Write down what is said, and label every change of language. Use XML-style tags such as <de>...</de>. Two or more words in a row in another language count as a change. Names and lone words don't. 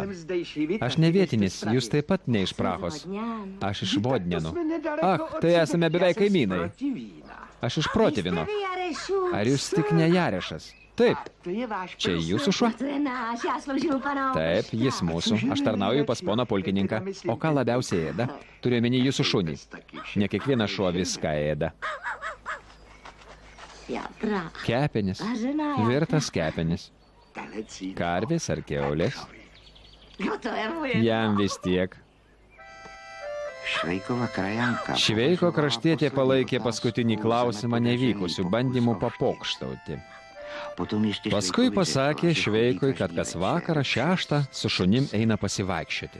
<lt>Aš ne vietinis, jūs taip pat ne iš Prahos. Aš iš Vodnenų. Tai esame beveik kaimynai. Aš iš Protivino. Ar jūs tik ne Jarešas? Taip. Čia jūsų šuo?</lt> <cs>To je náš, já sloužím u pana.</cs> <lt>Taip, jis mūsų. Aš tarnauju pas poną pulkininką. O ką labiausiai ėda? Turiu omeny jūsų šunį. Ne kiekvienas šuo viską ėda.</lt> <cs>Jatra.</cs> <lt>Kepenis. Virtas kepenis. Karvės ar kiaulės?</lt> <cs>No to je moje.</cs> <lt>Jam vis tiek. Šveiko kraštietė palaikė paskutinį klausimą nevykusių bandymų papokštauti. Paskui pasakė Šveikui, kad kas vakarą 6 su šunim eina pasivaikščioti.</lt>